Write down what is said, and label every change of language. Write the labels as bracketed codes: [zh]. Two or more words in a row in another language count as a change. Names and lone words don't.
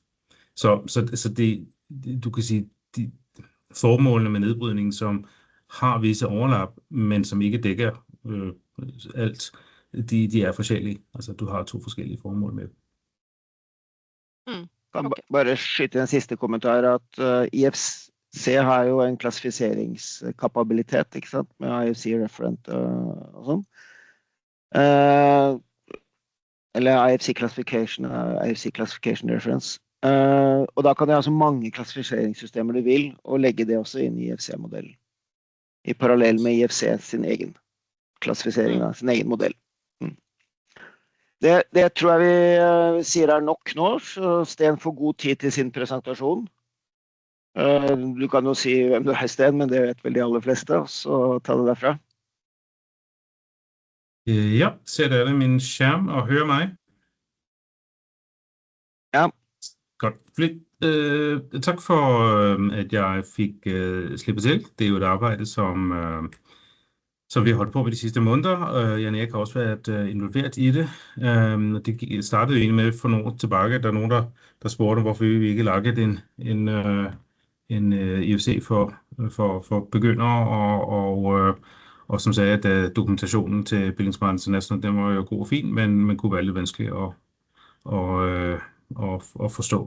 [da] Så det, du kan sige, de formålene med nedbrydningen, som har visse overlap, men som ikke dækker alt, de forskellige. Altså, du har 2 forskellige formål med. [no] Kan bare skyte en siste kommentar, at IFC har jo en klassifiseringskapabilitet, ikke sant, med IFC referent og sånn. [en] Eller IFC classification reference. [no] Og da kan du ha så mange klassifiseringssystemer du vil, og legge det også inn I IFC-modellen. I parallell med IFC sin egen klassifisering av sin egen modell. Det tror jeg vi sier nok nå, så Sten får god tid til sin presentasjon. Du kan jo si hvem du Sten, men det vet vel de aller fleste, så ta det derfra. Ja, ser dere min skjerm og hører meg? Ja. [da] Godt. Tak for, at jeg fik slippet til. Det er jo et arbejde, som vi har holdt på med de sidste måneder. Jan Erik har også været involveret i det. Det startede jo egentlig med for nogle år tilbage, at der er nogen, der spurgte, hvorfor vi ikke lagde en IFC for begyndere, og som sagde, at dokumentationen til buildingSMART-standarder, den var jo god og fin, men man kunne være lidt vanskelig at forstå.